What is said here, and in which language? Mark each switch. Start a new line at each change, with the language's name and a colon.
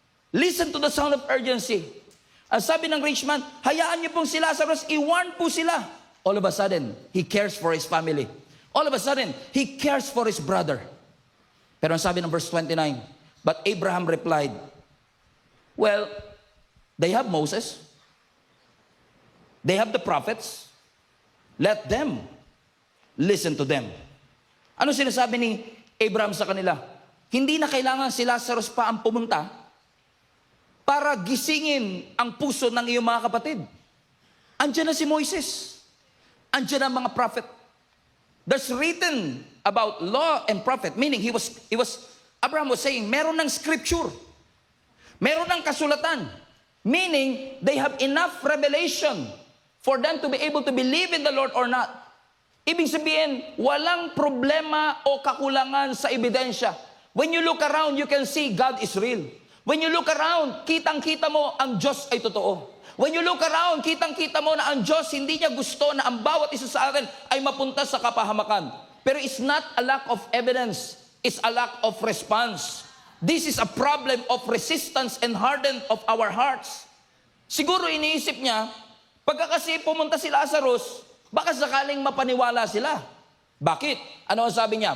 English: Listen to the sound of urgency.
Filipino: Ang sabi ng rich man, hayaan niyo pong si Lazarus, i-warn po sila.
English: All of a sudden, he cares for his family. All of a sudden, he cares for his brother.
Filipino: Pero ang sabi ng verse 29, but Abraham replied, well, they have Moses.
English: They have the prophets. Let them listen to them.
Filipino: Ano sinasabi ni Abraham sa kanila? Hindi na kailangan si Lazarus pa ang pumunta para gisingin ang puso ng iyong mga kapatid. Andiyan na si Moises. Andiyan na ang mga prophet.
English: There's written about law and prophet, meaning Abraham was saying, meron ng scripture. Meron ng kasulatan. Meaning, they have enough revelation for them to be able to believe in the Lord or not.
Filipino: Ibig sabihin, walang problema o kakulangan sa ebidensya.
English: When you look around, you can see God is real.
Filipino: When you look around, kitang-kita mo ang Diyos ay totoo. When you look around, kitang-kita mo na ang Diyos hindi niya gusto na ang bawat isa sa atin ay mapunta sa kapahamakan.
English: Pero it's not a lack of evidence. It's a lack of response. This is a problem of resistance and harden of our hearts.
Filipino: Siguro iniisip niya, pagka kasi pumunta si Lazarus, baka sakaling mapaniwala sila. Bakit? Ano ang sabi niya?